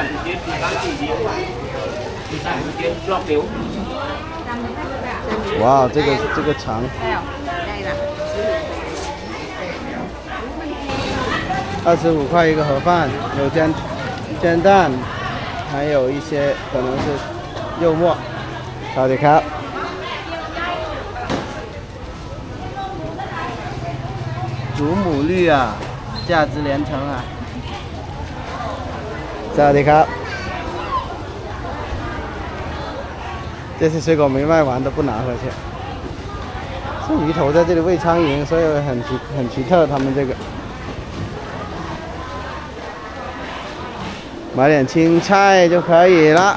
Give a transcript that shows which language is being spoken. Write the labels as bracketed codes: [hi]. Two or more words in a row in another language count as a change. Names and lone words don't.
[zh] 哇，这个长，25块一个盒饭，有煎蛋，还有一些可能是肉末。 [th] สวัสดีครับ [zh] 祖母绿啊，价值连城啊。 [th] สวัสดีครับ [zh] 这些水果没卖完都不拿回去。是鱼头在这里喂苍蝇，所以很奇特。他们这个买点青菜就可以了。